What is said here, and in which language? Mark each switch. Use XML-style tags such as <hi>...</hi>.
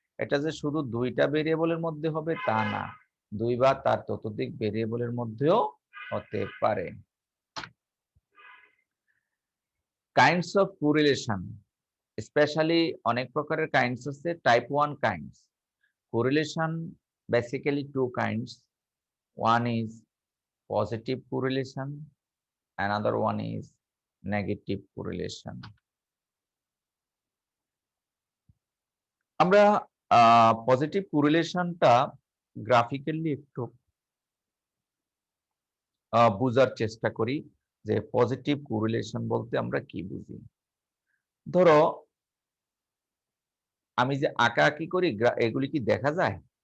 <bn>এটা যে শুধু দুইটা ভেরিয়েবলের মধ্যে হবে তা না, দুই বা তার ততোধিক ভেরিয়েবলের মধ্যেও হতে পারে। কাইন্ডস অফ কোরিলেশন, স্পেশালি অনেক প্রকারের কাইন্ডস আছে। Type 1 kinds correlation, basically two kinds.</bn> <en>One is positive correlation, another one is negative correlation.</en> <bn>আমরা পজিটিভ কোরিলেশনটা গ্রাফিক্যালি একটু বোঝার চেষ্টা করি যে পজিটিভ কোরিলেশন বলতে আমরা কি বুঝি। ধরো আমি যে আঁকাআঁকি করি, এগুলি কি দেখা যায়?</bn>